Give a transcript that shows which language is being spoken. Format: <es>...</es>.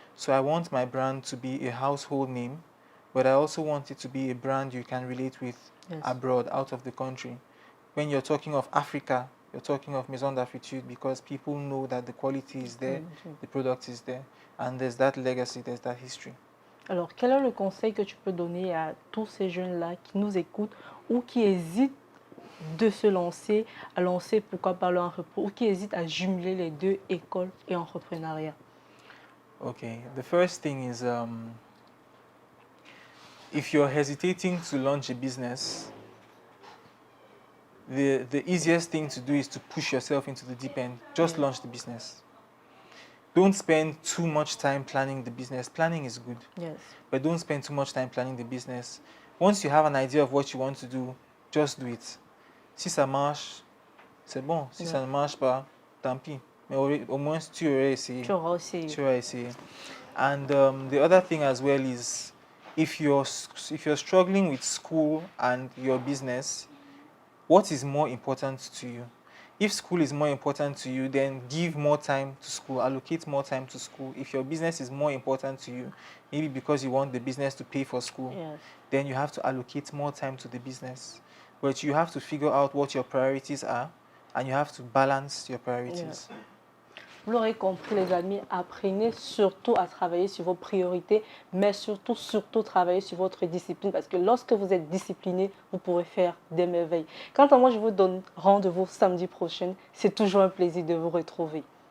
<en>So I want my brand to be a household name, but I also want it to be a brand you can relate with Yes. abroad, out of the country. When you're talking of Africa, you're talking of Maison d'Afritude because people know that the quality is there, the product is there, and there's that legacy, there's that history.</en> <fr>Alors, quel est le conseil que tu peux donner à tous ces jeunes-là qui nous écoutent ou qui hésitent de se lancer, à lancer pourquoi pas leur entreprise, ou qui hésitent à jumeler les deux, école et entrepreneuriat?</fr> <en>Okay, the first thing is if you're hesitating to launch a business, the easiest thing to do is to push yourself into the deep end. Just launch the business. Don't spend too much time planning the business. Planning is good, Yes. but don't spend too much time planning the business. Once you have an idea of what you want to do, just do it.</en> <fr>Si ça marche, c'est bon. Si ça ne marche pas, tant pis. Mais au moins, tu aurais essayé. Tu auras aussi. Tu aurais essayé.</fr> <en>And the other thing as well is, if you're struggling with school and your business, what is more important to you? If school is more important to you, then give more time to school, allocate more time to school. If your business is more important to you, maybe because you want the business to pay for school, Yes. then you have to allocate more time to the business. But you have to figure out what your priorities are, and you have to balance your priorities. Yeah.</en> <fr>Vous l'aurez compris, les amis, apprenez surtout à travailler sur vos priorités, mais surtout travailler sur votre discipline, parce que lorsque vous êtes discipliné, vous pourrez faire des merveilles. Quant à moi, je vous donne rendez-vous samedi prochain. C'est toujours un plaisir de vous retrouver.</fr>